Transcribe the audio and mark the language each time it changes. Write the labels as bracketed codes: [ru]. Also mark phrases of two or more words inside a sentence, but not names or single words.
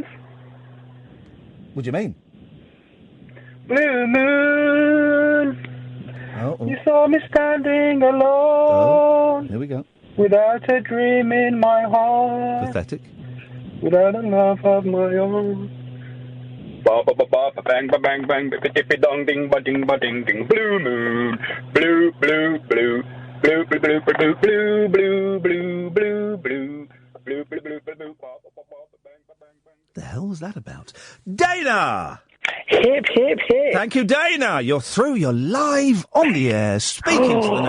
[en] What do you mean? Blue moon. Oh. You saw me standing alone. Here we go. Without a dream in my heart. Pathetic. Without a love of my own. Ba ba ba ba bang ba bang bang ba dong ding ba ding ding. Blue moon, blue blue blue, blue blue blue blue blue blue blue blue blue blue blue blue blue. The hell was that about? Dana! Hip, hip, hip. Thank you, Dana. You're through. You're live on the air, speaking to the nation.